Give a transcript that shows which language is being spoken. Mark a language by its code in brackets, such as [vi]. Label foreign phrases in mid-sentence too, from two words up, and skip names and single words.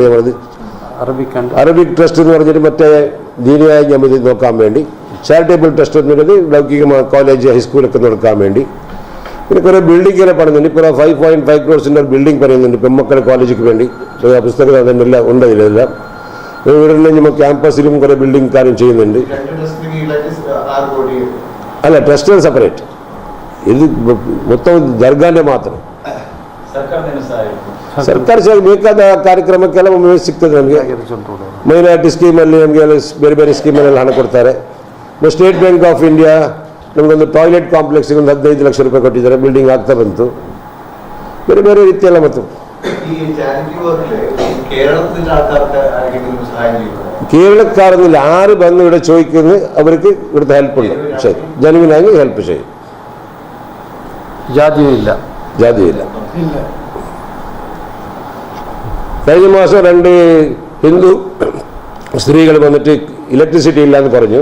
[ml] നമ്മളത് [en] Arabic trust [ml] എന്ന് പറഞ്ഞിട്ട് മറ്റേ ദീനിയായി നമ്മൾ നോക്കാൻ വേണ്ടി, [en] charitable trust [ml] എന്നുള്ളത് ലൗകികമായ കോളേജ് ഹൈസ്കൂളൊക്കെ നടക്കാൻ വേണ്ടി. പിന്നെ കുറേ ബിൽഡിങ്ങെല്ലാം പണിയുന്നുണ്ട്. ഇപ്പോൾ 5.5 [en] crores building [ml] പറയുന്നുണ്ട് പെൺമക്കളുടെ കോളേജിക്ക് വേണ്ടി. പുസ്തകം അതെല്ലാം ഉണ്ട്. ഇതിലെല്ലാം ഇവിടെ നമ്മൾ ക്യാമ്പസിലും കുറേ ബിൽഡിംഗ് കാര്യം ചെയ്യുന്നുണ്ട്. [kn] ಅಲ್ಲ, [en] trust separate. [kn] ಇದು ಮೊತ್ತ ದರ್ಗಾನೇ ಮಾತ್ರ. ಸರ್ಕಾರ ಬೇಕಾದ ಕಾರ್ಯಕ್ರಮಕ್ಕೆಲ್ಲ ಒಮ್ಮೆ ಸಿಗ್ತದೆ ನಮಗೆ. ಮೈನಾರಿಟಿ ಸ್ಕೀಮಲ್ಲಿ ನಮಗೆ ಬೇರೆ ಬೇರೆ ಸ್ಕೀಮಲ್ಲೆಲ್ಲ ಹಣ ಕೊಡ್ತಾರೆ. ಸ್ಟೇಟ್ ಬ್ಯಾಂಕ್ ಆಫ್ ಇಂಡಿಯಾ ನಮಗೊಂದು [en] toilet complex [kn] ಒಂದು 15 ಲಕ್ಷ ರೂಪಾಯಿ ಕೊಟ್ಟಿದ್ದಾರೆ. ಬಿಲ್ಡಿಂಗ್ ಆಗ್ತಾ ಬಂತು. ಬೇರೆ ಬೇರೆ ರೀತಿಯೆಲ್ಲ. [ml] ಮತ್ತು കേരളക്കാരെന്നില്ല, ആര് വന്ന് ഇവിടെ ചോദിക്കുന്നത് അവർക്ക് ഇവിടുത്തെ ഹെൽപ്പുണ്ട്. ശരി, ജനുവിനായി ഹെൽപ്പ് ചെയ്യും. ജാതിയില്ല. കഴിഞ്ഞ മാസം 2 ഹിന്ദു സ്ത്രീകൾ വന്നിട്ട് ഇലക്ട്രിസിറ്റി ഇല്ലാന്ന് പറഞ്ഞു.